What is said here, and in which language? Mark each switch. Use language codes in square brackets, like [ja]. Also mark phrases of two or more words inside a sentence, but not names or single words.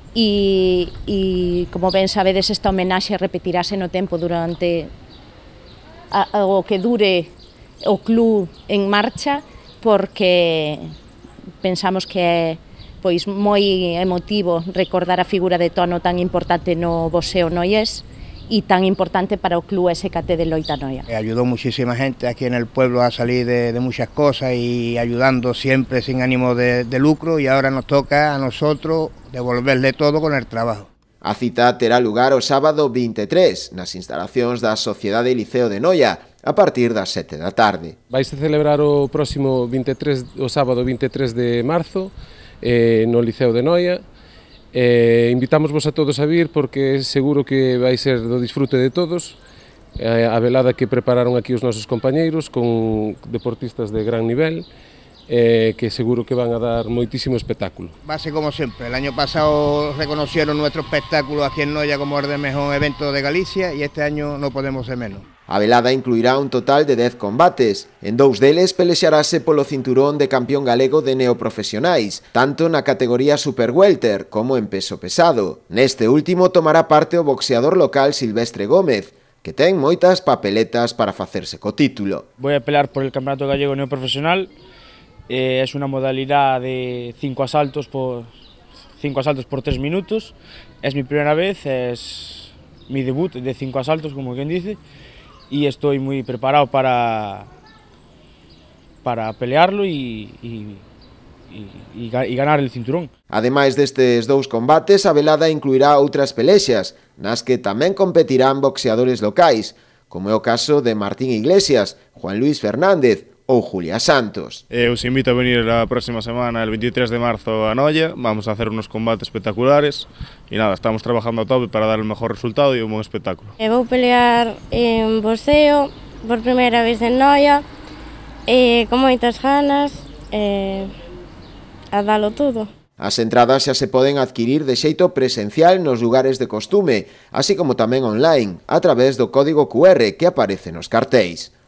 [gl] e como ben sabedes, esta homenaxe repetirase no tempo durante o que dure o club en marcha, porque pensamos que é pois moi emotivo recordar a figura de Tono tan importante no boxeo noiés [es] y tan importante para el [gl] Club SKT de Loita Noia. [es] Ayudó muchísima gente aquí en el pueblo a salir de muchas cosas y ayudando siempre sin ánimo de lucro, y ahora nos toca a nosotros devolverle todo con el trabajo. [gl] A cita terá lugar o sábado 23 nas instalacións da Sociedade Liceo de Noia a partir das 7 da tarde. Vais a celebrar o próximo o sábado 23 de marzo no Liceo de Noia. Invitámosvos a todos a vir porque seguro que vai ser do disfrute de todos. A velada que prepararon aquí os nosos compañeiros con deportistas de gran nivel, que seguro que van a dar moitísimo espectáculo. [es] Va a ser como siempre, el año pasado reconocieron nuestro espectáculo aquí en Noia como el de mejor evento de Galicia y este año no podemos ser menos. [gl] A velada incluirá un total de 10 combates. En 2 deles pelexarase polo cinturón de campeón galego de neoprofesionais, tanto na categoría Super Welter como en peso pesado. Neste último tomará parte o boxeador local Silvestre Gómez, que ten moitas papeletas para facerse co título. [es] Voy a pelear por el campeonato gallego neoprofesional. Es una modalidad de 5 asaltos por 3 minutos. Es mi primera vez, es mi debut de 5 asaltos, como quien dice, y estoy muy preparado para pelearlo y ganar el cinturón. [gl] Ademais destes 2 combates, a velada incluirá outras pelexas, nas que tamén competirán boxeadores locais, como é o caso de Martín Iglesias, Juan Luis Fernández ou Julia Santos. [es] Os invito a venir la próxima semana, el 23 de marzo, a Noia. Vamos a hacer unos combates espectaculares y nada, estamos trabajando a tope para dar el mejor resultado y un buen espectáculo. [gl] Vou pelear en boxeo por primeira vez en Noia, con moitas ganas, a dalo todo. As entradas xa se poden adquirir de xeito presencial nos lugares de costume, así como tamén online, a través do código QR que aparece nos cartéis.